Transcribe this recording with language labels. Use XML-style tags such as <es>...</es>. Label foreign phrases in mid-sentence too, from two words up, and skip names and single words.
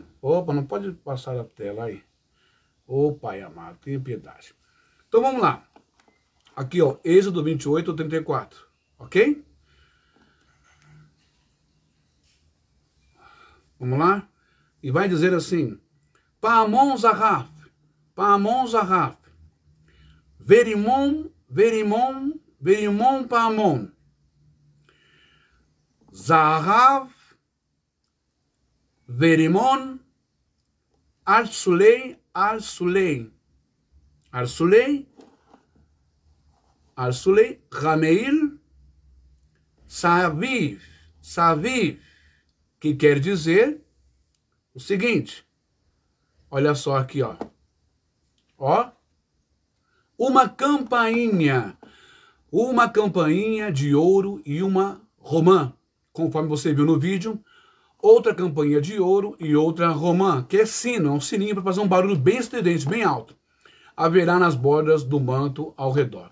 <pt>Opa, não pode passar a tela aí. Ô Pai amado, tenha piedade. Então vamos lá. Aqui, ó, Êxodo 28, 34. Ok? Vamos lá? E vai dizer assim:</pt> <he>פעמון זהב. פעמון זהב ורימון ורימון ורימון פעמון, זהב ורימון על שולי על שולי על שולי על שולי המעיל סביב סביב,</he> <pt>que quer dizer o seguinte, olha só aqui, ó. Ó, uma campainha de ouro e uma romã, conforme você viu no vídeo, outra campainha de ouro e outra romã, que é sino, é um sininho para fazer um barulho bem estridente, bem alto, haverá nas bordas do manto ao redor.</pt>